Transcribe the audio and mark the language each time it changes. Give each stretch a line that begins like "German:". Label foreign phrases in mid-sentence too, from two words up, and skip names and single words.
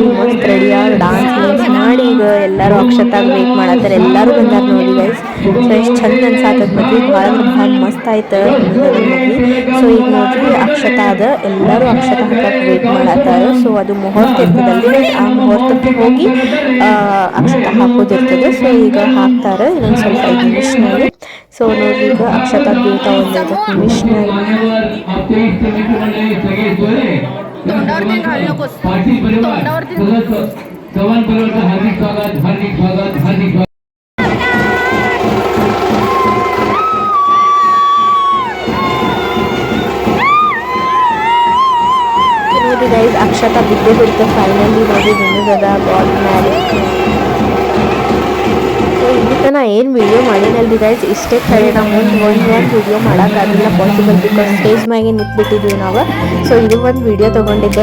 Kannada: ಮಸ್ತ್ ರೆಡಿಯಾಗಿ ಡಾನ್ಸ್ ಮಾಡಿ ಈಗ ಎಲ್ಲರೂ ಅಕ್ಷತಾಗ ವೇಟ್ ಮಾಡತ್ತಾರೆ ಎಲ್ಲರೂ ಬಂದಾರ ನೋಡಿ
English: guys so
Kannada: ಎಷ್ಟು ಚಂದ ಅನ್ಸಾತದ ಮದ್ವೆ ಭಾಳ ಅಂದ್ರೆ ಭಾಳ ಮಸ್ತ್ ಆಯ್ತು ಮದ್ವೆ ಸೊ ಈಗ ನೋಡ್ರಿ ಅಕ್ಷತಾ ಅದ ಎಲ್ಲರೂ ಅಕ್ಷತಾ ಹಾಕಕ್ಕೆ ವೇಟ್ ಮಾಡತ್ತಾರೆ ಸೊ ಅದು ಮುಹೂರ್ತ ಇರ್ತದಲ್ರಿ ಆ ಮುಹೂರ್ತಕ್ಕೆ ಹೋಗಿ ಅಕ್ಷತಾ ಹಾಕೋದಿರ್ತದೆ ಸೊ ಈಗ ಹಾಕ್ತಾರೆ ಇನ್ನೊಂದು ಸ್ವಲ್ಪ 5 ನಿಮಿಷನಲ್ಲಿ ಸೊ ನೋಡಿ ಈಗ ಅಕ್ಷತಾ ಬೀಳ್ತಾ ಒಂದು 5 ನಿಮಿಷನಲ್ಲಿ
Marathi: चव्हाण परिवार हार्दिक स्वागत हार्दिक स्वागत हार्दिक स्वागत
Kannada: ನೋಡಿ ಗೈಸ್ ಅಕ್ಷತಾ ಬಿದ್ದೇ ಬಿಡುತ್ತೆ ಫೈನಲಿ ನೋಡಿ ನಿಮಗದ
English: good marriage
Kannada: ಸೊ ಇಲ್ಲಿ ತನಕ ಏನು ವಿಡಿಯೋ ಮಾಡಿನಲ್ರಿ ಗೈಸ್ ಇಷ್ಟೇ ಕಡೆ ನಾವು ಒಂದು ವಿಡಿಯೋ ಮಾಡೋಕ್ಕಾಗಿಲ್ಲ
English: possible because stage
Kannada: ಮ್ಯಾಗೆ ನಿಂತ್ಬಿಟ್ಟಿದ್ವಿ ನಾವು ಸೊ ಇದು ಒಂದು ವಿಡಿಯೋ ತೊಗೊಂಡಿದ್ದೆ